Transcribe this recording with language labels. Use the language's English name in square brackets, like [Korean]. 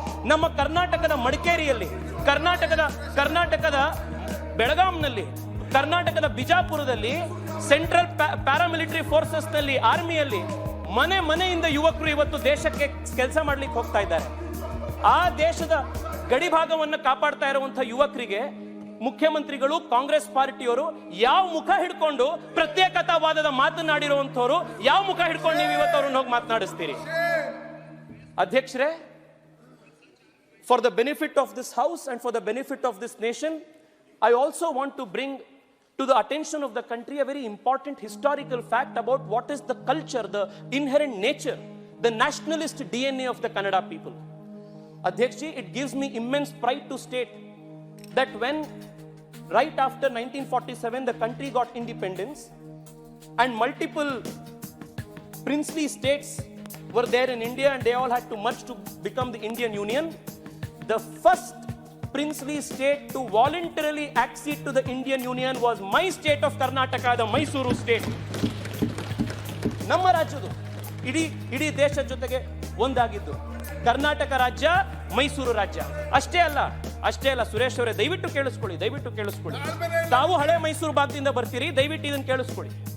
[Kannada] ನಮ್ಮ ಕರ್ನಾಟಕದ ಮಡಿಕೇರಿಯಲ್ಲಿ, ಕರ್ನಾಟಕದ ಬೆಳಗಾಂನಲ್ಲಿ, ಕರ್ನಾಟಕದ ಬಿಜಾಪುರದಲ್ಲಿ, ಸೆಂಟ್ರಲ್ ಪ್ಯಾರಾಮಿಲಿಟರಿ ಫೋರ್ಸಸ್ ನಲ್ಲಿ, ಆರ್ಮಿಯಲ್ಲಿ ಮನೆಯಿಂದ ಯುವಕರು ಇವತ್ತು ದೇಶಕ್ಕೆ ಕೆಲಸ ಮಾಡ್ಲಿಕ್ಕೆ ಹೋಗ್ತಾ ಇದ್ದಾರೆ. ಆ ದೇಶದ ಗಡಿ ಭಾಗವನ್ನು ಕಾಪಾಡ್ತಾ ಇರುವಂತಹ ಯುವಕರಿಗೆ ಮುಖ್ಯಮಂತ್ರಿಗಳು, ಕಾಂಗ್ರೆಸ್ ಪಾರ್ಟಿಯವರು ಯಾವ ಮುಖ ಹಿಡ್ಕೊಂಡು ಪ್ರತ್ಯೇಕತಾವಾದದ ಮಾತನಾಡಿರುವಂತವರು ಯಾವ ಮುಖ ಹಿಡ್ಕೊಂಡು ನೀವು ಇವತ್ತು ಅವ್ರನ್ನ ಹೋಗಿ ಮಾತನಾಡಿಸ್ತೀರಿ? [English] ಅಧ್ಯಕ್ಷರೇ, for the benefit of this house and for the benefit of this nation, I also want to bring to the attention of the country a very important historical fact about what is the culture, the inherent nature, the nationalist DNA of the Kannada people. Adhyakshi, it gives me immense pride to state that when right after 1947 the country got independence and multiple princely states were there in India and they all had to merge to become the Indian Union, the first princely state to voluntarily accede to the Indian Union was my state of Karnataka, the Mysuru state. [Kannada] ನಮ್ಮ ರಾಜ್ಯದು ಇಡೀ ದೇಶದ ಜೊತೆಗೆ ಒಂದಾಗಿದ್ದು ಕರ್ನಾಟಕ ರಾಜ್ಯ, ಮೈಸೂರು ರಾಜ್ಯ. ಅಷ್ಟೇ ಅಲ್ಲ ಸುರೇಶ್ ಅವರೇ, ದಯವಿಟ್ಟು ಕೇಳಿಸ್ಕೊಳ್ಳಿ. ತಾವು ಹಳೆ ಮೈಸೂರು ಭಾಗದಿಂದ ಬರ್ತೀರಿ, ದಯವಿಟ್ಟು ಇದನ್ನು ಕೇಳಿಸ್ಕೊಳ್ಳಿ.